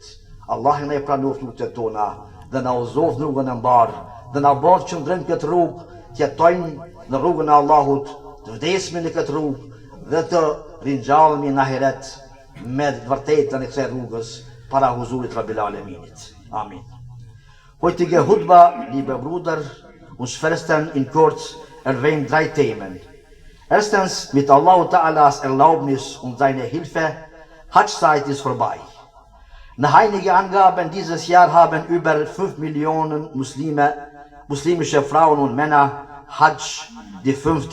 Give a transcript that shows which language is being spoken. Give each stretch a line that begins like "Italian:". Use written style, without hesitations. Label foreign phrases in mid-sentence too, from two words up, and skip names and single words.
Albanian: Allah na e pranoft lutjet tona dhe na uzoft rrugën e mbarë dhe na bëj që ndrojmë këtë rrugë, të jetojmë në rrugën e Allahut, të vdesmi në këtë rrugë dhe të ringjallemi në ahiret me të vërtetën e kësaj rrugës para huzurit
Arabic: رب العالمين.
Albanian: Amin.
German: Heutige Hutba, liebe Bruder und Schwestern in kurz erwähnt 3 Themen. Erstens, mit
Arabic: الله تعالى
German: Erlaubnis und seiner Hilfe, Hajj-Zeit ist vorbei. Nach einigen Angaben dieses Jahr haben über 5 Millionen muslimische Frauen und Männer Hajj, die 5.